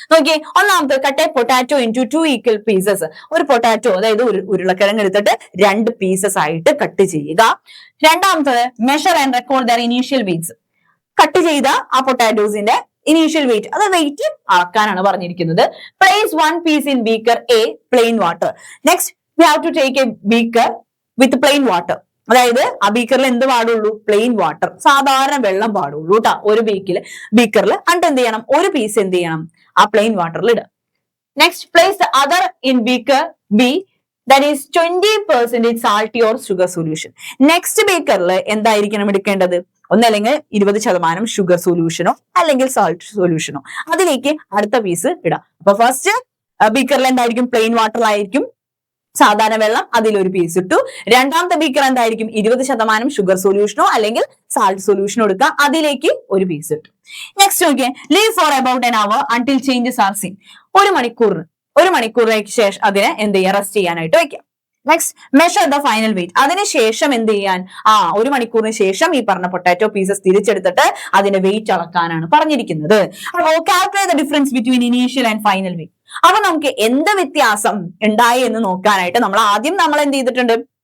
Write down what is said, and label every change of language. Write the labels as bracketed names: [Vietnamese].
[Malayalam] നോക്കിയേ, ഒന്നാമത്തെ [English] Cut a potato into 2 equal pieces. [Malayalam] ഒരു പൊട്ടാറ്റോ അതായത് ഒരു ഉരുളക്കിഴങ്ങ് എടുത്തിട്ട് 2 പീസസ് ആയിട്ട് കട്ട് ചെയ്യുക. രണ്ടാമത്തത് [English] Measure and record their initial weights. [Malayalam] Cut ചെയ്ത ആ പൊട്ടാറ്റോസിന്റെ ഇനീഷ്യൽ വെയിറ്റ്, അത് വെയിറ്റ് അളക്കാനാണ് പറഞ്ഞിരിക്കുന്നത്. [English] Place 1 piece in beaker A plain water. Next we have to take a beaker with plain water. [Malayalam] അതായത് ആ ബീക്കറിൽ എന്ത് പാടുള്ളൂ? പ്ലെയിൻ വാട്ടർ, സാധാരണ വെള്ളം പാടുള്ളൂ കേട്ടോ ഒരു ബീക്കറിൽ. എന്നിട്ട് എന്ത് ചെയ്യണം? ഒരു പീസ് എന്ത് ചെയ്യണം? ആ പ്ലെയിൻ വാട്ടറിൽ ഇടുക. [English] Next place the other in beaker B, that is 20% salty or sugar solution. [Malayalam] Next ബീക്കറിൽ എന്തായിരിക്കണം എടുക്കേണ്ടത്? ഒന്നല്ലെങ്കിൽ 20% ഷുഗർ സൊല്യൂഷനോ അല്ലെങ്കിൽ സാൾട്ട് സൊല്യൂഷനോ, അതിലേക്ക് അടുത്ത പീസ് ഇടാം. അപ്പൊ ഫസ്റ്റ് ബീക്കറിൽ എന്തായിരിക്കും? പ്ലെയിൻ വാട്ടർ ആയിരിക്കും, സാധാരണ വെള്ളം, അതിലൊരു പീസ് ഇട്ടു. രണ്ടാമത്തെ ബീക്കർ എന്തായിരിക്കും? 20% ഷുഗർ സൊല്യൂഷനോ അല്ലെങ്കിൽ സാൾട്ട് സൊല്യൂഷനോ എടുക്കുക, അതിലേക്ക് ഒരു പീസ് ഇട്ടു. [English] next [Malayalam] നോക്കിയേ, [English] Leave for about an hour until changes are seen. [Malayalam] ഒരു മണിക്കൂറിലേക്ക് ശേഷം അതിനെ എന്ത് ചെയ്യുക? റെസ്റ്റ് ചെയ്യാനായിട്ട് വെക്കാം. Next [English] Measure the final weight. [Malayalam] അതിനുശേഷം എന്ത് ചെയ്യാൻ? ഒരു മണിക്കൂറിന് ശേഷം ഈ പറഞ്ഞ പൊട്ടാറ്റോ പീസസ് തിരിച്ചെടുത്തിട്ട് അതിന്റെ വെയിറ്റ് അളക്കാനാണ് പറഞ്ഞിരിക്കുന്നത്. അപ്പോൾ [English] Calculate the difference between initial and final weight. [Malayalam] അപ്പൊ നമുക്ക് എന്ത് വ്യത്യാസം ഉണ്ടായി എന്ന് നോക്കാനായിട്ട് നമ്മൾ എന്ത് ചെയ്തിട്ടുണ്ട്?